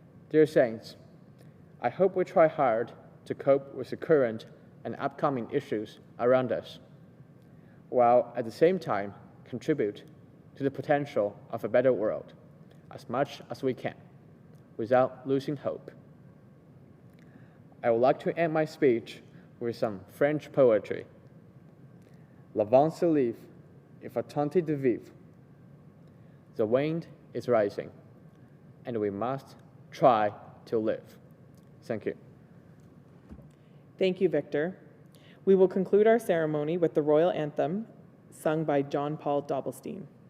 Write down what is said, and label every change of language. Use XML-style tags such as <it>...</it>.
<en>Dear Saints, I hope we try hard to cope with the current and upcoming issues around us, while at the same time contribute to the potential of a better world as much as we can, without losing hope. I would like to end my speech with some French poetry.</en> <fr>Le vent se lève, il faut tenter de vivre.</fr> <en>The wind is rising, and we must try to live. Thank you. Thank you, Victor. We will conclude our ceremony with the royal anthem, sung by John Paul Dobbelstein.</en>